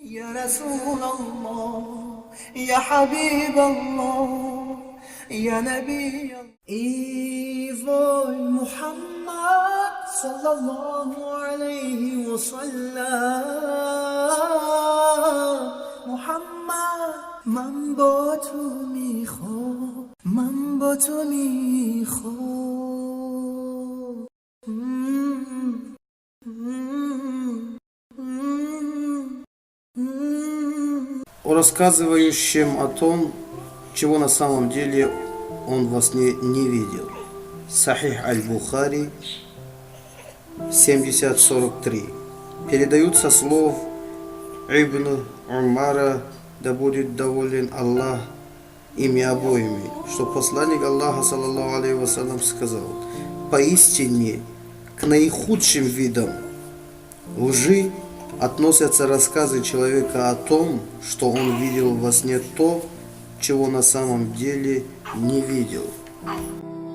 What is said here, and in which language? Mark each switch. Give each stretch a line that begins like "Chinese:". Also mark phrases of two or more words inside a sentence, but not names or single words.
Arabic: يا رسول الله يا حبيب الله يا نبي الله. إيفوي محمد صلى الله عليه وسلم محمد
Persian: من با تو میخوام من با تو میخوام
Russian: о рассказывающем о том, чего на самом деле он во сне не видел. Сахих аль-Бухари 70:43. Передают со слов Ибн Умара, да будет доволен Аллах ими обоими, что посланник Аллаха,
Arabic: صلى الله عليه وسلم,
Russian: сказал: поистине к наихудшим видам лжи относятся рассказы человека о том, что он видел во сне то, чего на самом деле не видел.